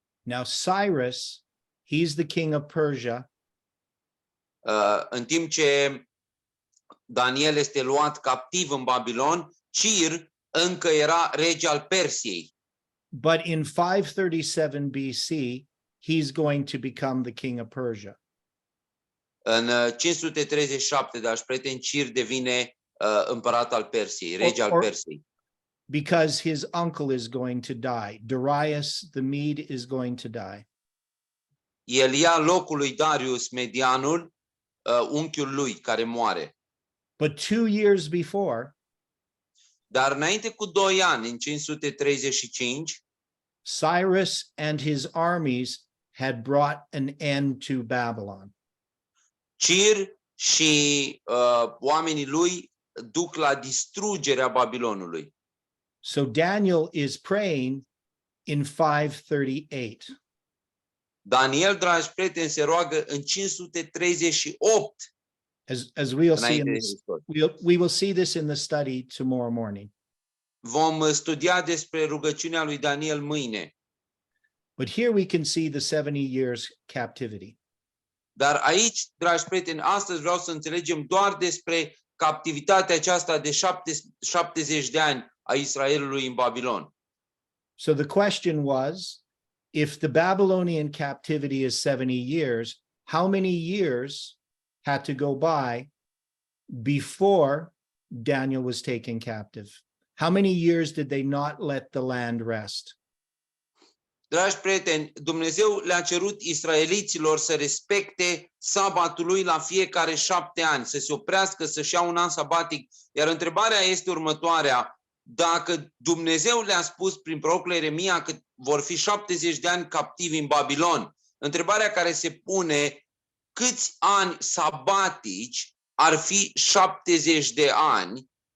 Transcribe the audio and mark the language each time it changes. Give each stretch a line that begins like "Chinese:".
English: Now Cyrus, he's the king of Persia,
Romanian: În timp ce Daniel este luat captiv în Babilon, Cir încă era rege al Persiei.
English: but in 537 BC, he's going to become the king of Persia.
Romanian: În 537, dragi prieteni, Cir devine împărat al Persiei, rege al Persiei.
English: Because his uncle is going to die. Darius the Mede is going to die.
Romanian: El ia locul lui Darius Medianul, unchiul lui care moare.
English: But 2 years before,
Romanian: Dar înainte cu 2 ani, în 535,
English: Cyrus and his armies had brought an end to Babylon.
Romanian: Cir și oamenii lui duc la distrugerea Babilonului.
English: So Daniel is praying in 538.
Romanian: Daniel, dragi prieteni, se roagă în 538
English: As we will see
Romanian: înainte
English: in
Romanian: de
English: this,
Romanian: Hristos.
English: we will see this in the study tomorrow morning.
Romanian: Vom studia despre rugăciunea lui Daniel mâine.
English: But here we can see the 70 years captivity.
Romanian: Dar aici, dragi prieteni, astăzi vreau să înțelegem doar despre captivitatea aceasta de 70 de ani a Israelului în Babilon.
English: So the question was, if the Babylonian captivity is 70 years, how many years had to go by before Daniel was taken captive? How many years did they not let the land rest?
Romanian: Dragi prieteni, Dumnezeu le-a cerut israeliților să respecte sabatul lui la fiecare 7 ani, să se oprească, să-și ia un an sabatic. Iar întrebarea este următoarea: dacă Dumnezeu le-a spus prin prorocul Ieremia că vor fi 70 de ani captivi în Babilon, întrebarea care se pune: câți ani sabatici ar fi 70 de ani?